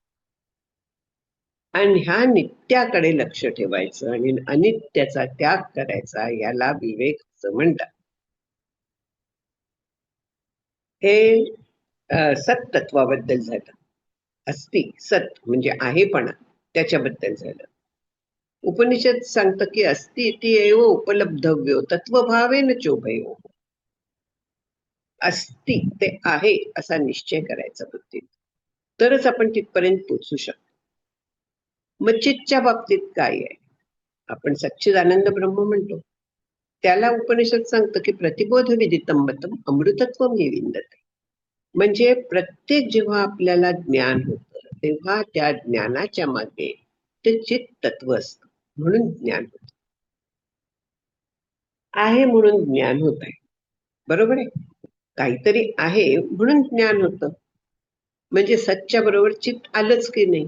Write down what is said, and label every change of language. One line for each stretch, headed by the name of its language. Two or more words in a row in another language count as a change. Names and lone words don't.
Marathi: आणि ह्या नित्याकडे लक्ष ठेवायचं आणि अनित्याचा त्याग करायचा, याला विवेक असं म्हणतात. हे सत्तत्वाबद्दल झालं. अस्ति, सत म्हणजे आहेपणा, त्याच्याबद्दल झालं. उपनिषद सांगतं की
Sanskrit: अस्ति इति एव उपलब्धव्यो तत्वभावेन चोभयो.
Marathi: अस्ति ते आहे असा निश्चय करायचा बुद्धीत, तरच आपण तिथपर्यंत पोहोचू शकतो. मग चित्तच्या बाबतीत काय आहे? आपण सच्चिदानंद ब्रह्म म्हणतो. त्याला उपनिषद सांगतं की
Sanskrit: प्रतिबोध विदितम मतम अमृतत्वम विंदते.
Marathi: म्हणजे प्रत्येक जेव्हा आपल्याला ज्ञान होतं तेव्हा त्या ज्ञानाच्या मागे ते चित्त तत्व असतं, म्हणून ज्ञान होतं. आहे म्हणून ज्ञान होत आहे, बरोबर आहे. काहीतरी आहे म्हणून ज्ञान होतं, म्हणजे सच्च्या बरोबर चित्त आलंच की नाही.